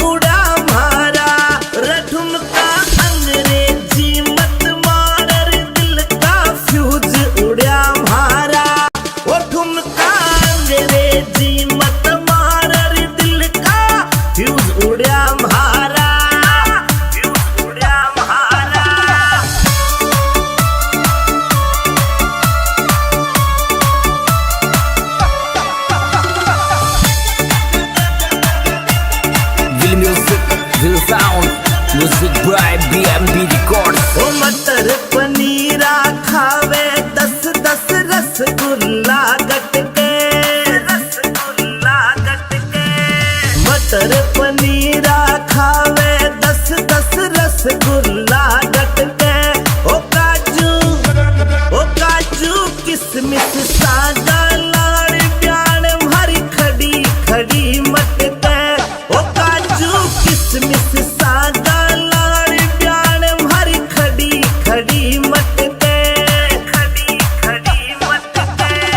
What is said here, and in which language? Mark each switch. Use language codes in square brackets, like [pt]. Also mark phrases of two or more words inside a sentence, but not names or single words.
[bgc] उड़या म्हारा, रे ठुमका अंग्रेजी मत मार रे दिल का फ्यूज उड़या म्हारा, ओ ठुमका अंग्रेजी मत मार रे दिल का फ्यूज उड़या म्हारा, फ्यूज उड़या म्हारा। [en] Will music, will sound, music by BMB Records. [bgc] ओ मटर पनीरा खावे 10-10 रसगुल्ला गटके, रसगुल्ला गटके। मटर पनीरा खावे 10-10 रसगुल्ला गटके, ओ काजू किसमिस सागा लाड़ प्याण भरी खड़ी खड़ी मटके, ओ काजू किसमिस सागा लाड़ प्याण भरी खड़ी खड़ी मटके, खड़ी खड़ी मटके।